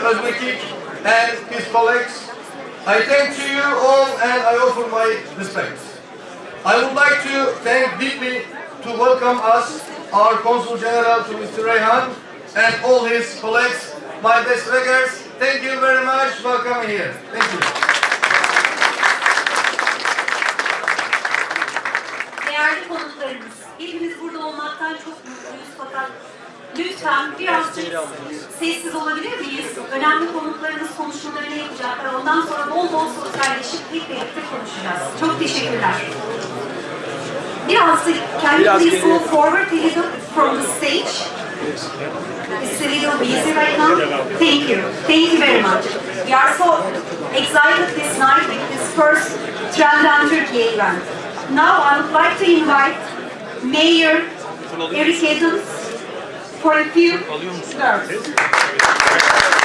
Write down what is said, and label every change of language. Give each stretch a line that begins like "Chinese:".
English: Özbekik and his colleagues, I thank to you all and I offer my respects. I would like to thank deeply to welcome us, our Consul General to Mr. Reyhan and all his colleagues, my best regards. Thank you very much for coming here. Thank you.
Turkish: Değerli konuklarımız, hepimiz burada olmaktan çok mutluyuz fakat lütfen birazcık sessiz olabilir miyiz? Önemli konuklarımız konuşmalarını yapacaklar. Ondan sonra bol bol sosyalleşip hep birlikte konuşacağız. Çok teşekkürler. Biraz da
English: can you please move forward a little from the stage? It's a little busy right now. Thank you. Thank you very much. We are so excited this night with this first Trendyol Turkey event. Now I would like to invite Mayor Eric Adams for a few words.